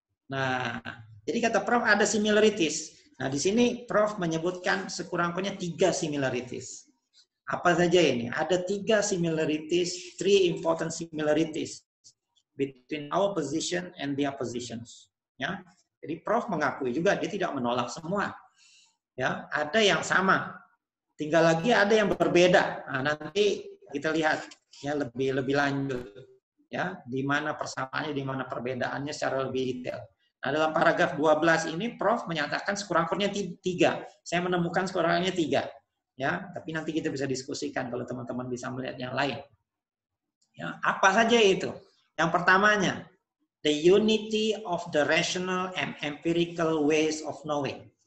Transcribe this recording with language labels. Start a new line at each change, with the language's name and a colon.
Indonesian: Nah, jadi kata Prof ada similarities. Nah, di sini Prof menyebutkan sekurang-kurangnya 3 similarities. Apa saja ini? Ada 3 similarities,
English: 3 important similarities between our position and their positions.
Indonesian: Ya, jadi Prof mengakui juga dia tidak menolak semua. Ya, ada yang sama. Tinggal lagi ada yang berbeda. Nah, nanti kita lihat ya lebih lanjut ya, di mana persamaannya, di mana perbedaannya secara lebih detail. Nah, dalam paragraf 12 ini Prof menyatakan sekurang-kurangnya 3. Saya menemukan sekurang-kurangnya 3. Ya, tapi nanti kita bisa diskusikan kalau teman-teman bisa melihat yang lain. Ya, apa saja itu? Yang pertamanya,
English: the unity of the rational and empirical ways of knowing.